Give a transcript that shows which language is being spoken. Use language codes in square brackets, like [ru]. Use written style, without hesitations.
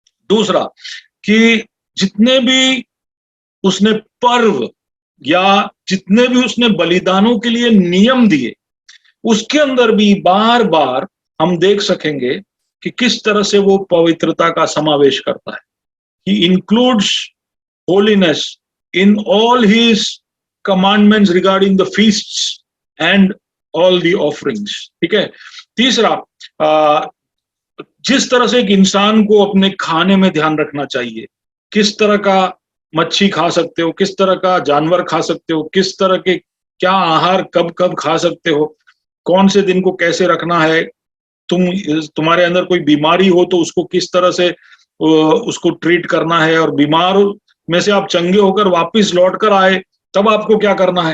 [hi] दूसरा कि जितने भी उसने पर्व या जितने भी उसने बलिदानों के लिए नियम दिए उसके अंदर भी बार बार हम देख सकेंगे कि किस तरह से वो पवित्रता का समावेश करता है। [en] He includes holiness in all his commandments regarding the feasts and all the offerings। [hi] ठीक है। तीसरा, जिस तरह से एक इंसान को अपने खाने में ध्यान रखना चाहिए, किस तरह का मच्छी खा सकते हो, किस तरह का जानवर खा सकते हो, किस तरह के क्या आहार कब कब खा सकते हो, कौन से दिन को कैसे रखना है, तुम्हारे अंदर कोई बीमारी हो तो उसको किस तरह से उसको ट्रीट करना है, और बीमार में से आप चंगे होकर वापस लौट कर आए तब आपको क्या करना है।